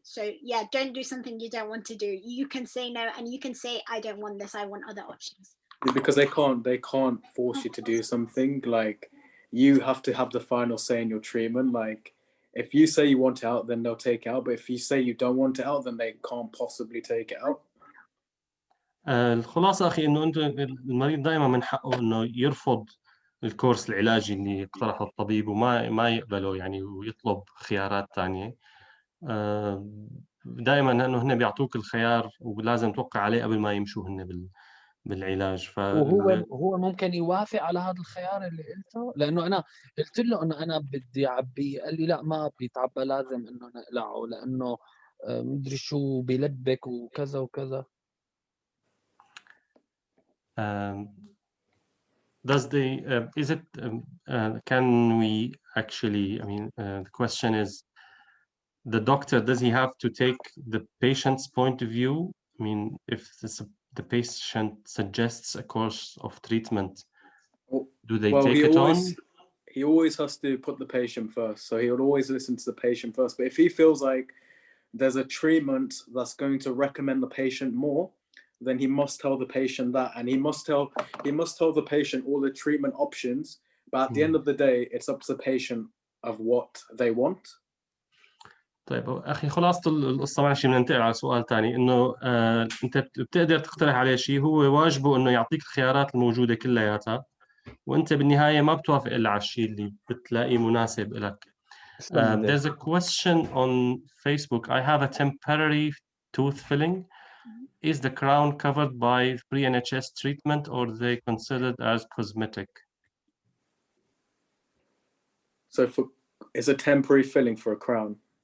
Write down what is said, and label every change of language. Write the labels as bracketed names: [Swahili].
[English] So yeah, don't do something you don't want to do. You can say no, and you can say, I don't want this, I want other options. Because they can't force you to do something. Like, you have to have the final say in your treatment. Like, if you say you want it out, then they'll take it out. But if you say you don't want it out, then they can't possibly take it out. [Arabic] الخلاصة أخي إنه أنت المريض دائما من حقه إنه يرفض الكورس العلاجي اللي اقترحه الطبيب وما يقبله يعني، ويطلب خيارات ثانية. دائما لأنه هن بيعطوك الخيار ولازم توقع عليه قبل ما يمشوا هن بالعلاج. وهو ممكن يوافق على هذا الخيار اللي قلته، لأنه أنا قلت له إنه أنا بدي أعبي، قال لي لا ما بيتعبى، لازم إنه نقلعه لأنه مدري شو بيلبك وكذا وكذا. [English] Does the is it can we actually, I mean, the question is, the doctor, does he have to take the patient's point of view? I mean, if the patient suggests a course of treatment, do they take it on? He always has to put the patient first, so he would always listen to the patient first. But if he feels like there's a treatment that's going to recommend the patient more, then he must tell the patient that, and he must tell the patient all the treatment options. But at the end of the day, it's up to the patient of what they want. [Arabic] طيب أخي، خلاصة القصة ماشي، بننتقل على سؤال ثاني، إنه أنت بتقدر تقترح عليه شيء، هو واجبه إنه يعطيك الخيارات الموجودة كلياتها، وأنت بالنهاية ما بتوافق إلا على الشيء اللي بتلاقيه مناسب لك. [English] There's a question on Facebook. I have a temporary tooth filling. Is the crown covered by pre-NHS treatment, or are they considered as cosmetic? So it's a temporary filling for a crown.